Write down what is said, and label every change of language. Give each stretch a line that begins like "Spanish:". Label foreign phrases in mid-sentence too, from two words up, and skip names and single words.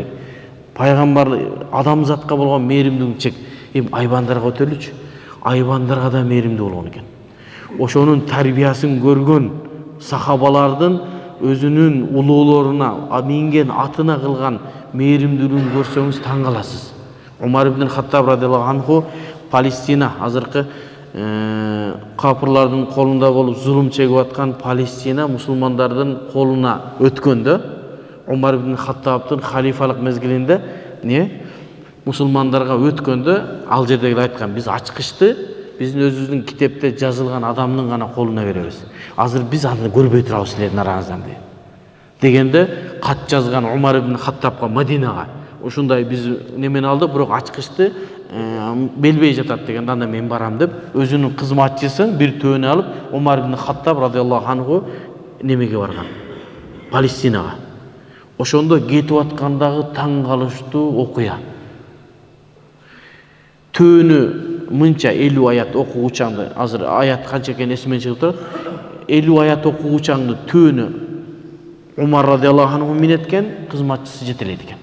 Kyrgyz: Пайгамбар адамзатка болгон мейримдүүлүгүн чек, эми айбандарга өтөлүчү. Айбандарга да мейримдүү болгон экен. Ошонун тарбиясын көргөн сахабалардын өзүнүн улуулоруна, минген атына кылган мейримдүүлүгүн көрсөңүз таң каласыз. Умар ибн Хаттаб
Arabic: رضي الله عنه
Kyrgyz: Палестина азыркы капырлардын колунда болуп зулум чегип аткан Палестина мусулмандардын колуна өткөндө Умар ибн Хаттабтын халифалык мезгилинде мусулмандарга өткөндө ал жердегилер айткан, биз ачкычты биздин өзүбүздүн китепте жазылган адамдын гана колуна беребиз. Азыр биз аны көрбөй турабыз силердин араңыздан дегенде кат жазган Умар ибн Хаттабга Мадинага ушундай биз немени алдык, бирок ачкычты белбей жатат дегенде анда мен барам деп өзүнүн кызматчысын бир төөнү алып Умар ибн Хаттаб
Arabic: رضي الله عنه
Kyrgyz: немеге барган, Палестинага. Ошондо кетип аткандагы таң калыштуу окуя. Төөнү мынча 50 аят окугучаңды, азыр аят канча экени эсимен чыгып турат. 50 аят окугучаңды төөнү Умар
Arabic: رضي الله عنه
Kyrgyz: минеткен, кызматчысы жетелейт экен.